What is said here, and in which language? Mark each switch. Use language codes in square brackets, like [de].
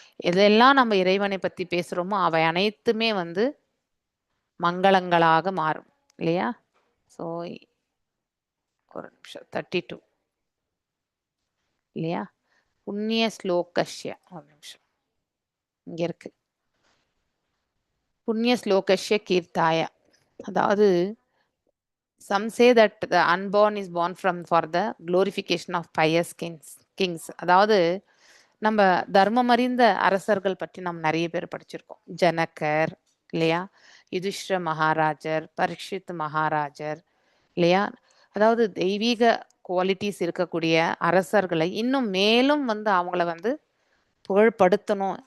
[ta] எதெல்லாம் நம்ம இறைவனை பத்தி பேசுறோமோ அவை அனைத்துமே வந்து மங்களங்களாக மாறும் இல்லையா? ஸோ ஒரு நிமிஷம் 32 இல்லையா? புண்ணிய ஸ்லோகஷ்ய, ஒரு நிமிஷம் இங்க இருக்கு, புண்ணிய ஸ்லோகஷ்ய கீர்த்தாய. அதாவது [en] some say that the unborn is born for the glorification of pious kings. [ta] அதாவது நம்ம தர்மம் அறிந்த அரசர்கள் பற்றி நம்ம நிறைய பேர் படிச்சிருக்கோம். ஜனகர் இல்லையா, யுதிஷ்டிர மகாராஜர், பரீட்சித் மகாராஜர் இல்லையா. அதாவது தெய்வீக குவாலிட்டிஸ் இருக்கக்கூடிய அரசர்களை இன்னும் மேலும் வந்து அவங்கள வந்து புகழ்படுத்தணும்.